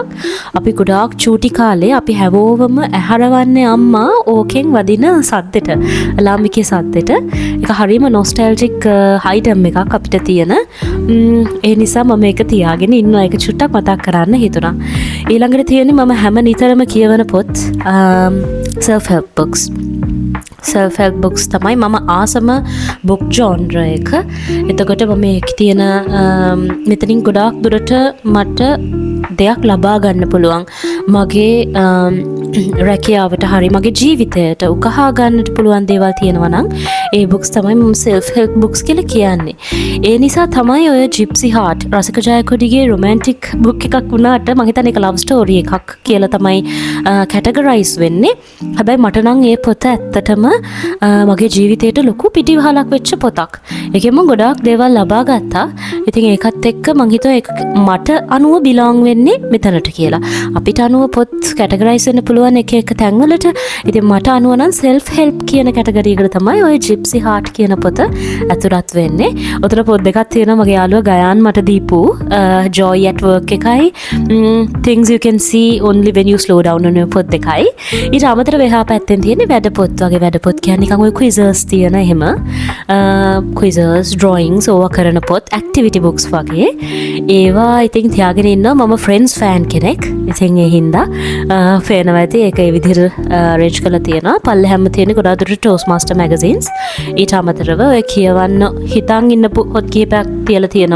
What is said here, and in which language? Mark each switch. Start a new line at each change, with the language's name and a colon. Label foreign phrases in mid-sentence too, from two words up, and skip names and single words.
Sinhala: අපි ගොඩාක් චූටි කාලේ අපි හැවෝවම ඇහරවන්නේ අම්මා ඕකෙන් වදින සද්දෙට. ලාම්බිකේ සද්දෙට. ඒක හරිම
English: nostalgic item
Sinhala: එකක් අපිට තියෙන. ඒ නිසා මම ඒක තියාගෙන ඉන්නවා. ඒක චුට්ටක් මතක් කරන්න හිතුණා. ඊළඟට තියෙන්නේ මම හැම නිතරම කියවන පොත්
English: self help books. self help books
Sinhala: තමයි මම ආසම
English: book genre
Sinhala: එක. එතකොට මම මේකේ තියෙන මෙතනින් ගොඩාක් දුරට මට දෙයක් ලබා ගන්න පුළුවන්. මගේ රැකියාවට හරි මගේ ජීවිතයට උකහා ගන්නට පුළුවන් දේවල් තියෙනවා නම් ඒ books තමයි මම
English: self help books
Sinhala: කියලා කියන්නේ. ඒ නිසා තමයි ඔය Gypsy Heart රසික ජයකොඩිගේ
English: romantic book
Sinhala: එකක් වුණාට මම හිතන්නේ ඒක
English: love story
Sinhala: එකක් කියලා තමයි categorize වෙන්නේ. හැබැයි මට නම් ඒ පොත ඇත්තටම මගේ ජීවිතයට ලොකු පිටිවහලක් වෙච්ච පොතක්. ඒකෙන් මම ගොඩාක් දේවල් ලබා ගත්තා. ඉතින් ඒකත් එක්ක මම හිතුවා ඒක මට අනුව belong වෙන්නේ මෙතනට කියලා. අපිට අනුව පොත් categorize වෙන්න පුළුවන් එක එක තැන්වලට. ඉතින් මට අනුව නම්
English: self help
Sinhala: කියන category එකට තමයි ওই Gypsy Heart කියන පොත ඇතුළත් වෙන්නේ. උතන පොත් දෙකක් තියෙනවා මගේ යාළුවා ගයාන් මට දීපු Joy at Work එකයි Things You Can See Only When You Slow Down on පොත් දෙකයි. ඊට අමතරව එහා පැත්තෙන් තියෙන්නේ වැඩ පොත් වගේ වැඩ පොත් කියන්නේ නිකන් ওই quizzes තියෙන එහෙම
English: quizzes drawings
Sinhala: ඕවා කරන පොත්
English: activity books
Sinhala: වගේ. ඒවා ඉතින් තියාගෙන ඉන්නවා. මම Friends fan කෙනෙක්. ඉතින් ඒ හින්දා පේනවා ඇති ඒක ඒ විදිහට arrange කරලා තියෙනවා. පල්ලෙහැම තියෙන ගොඩාක් දුරට Toastmaster magazines. ඊට අමතරව ඔය කියවන්න හිතන් ඉන්න පොත් කීපයක් තියලා තියෙනවා.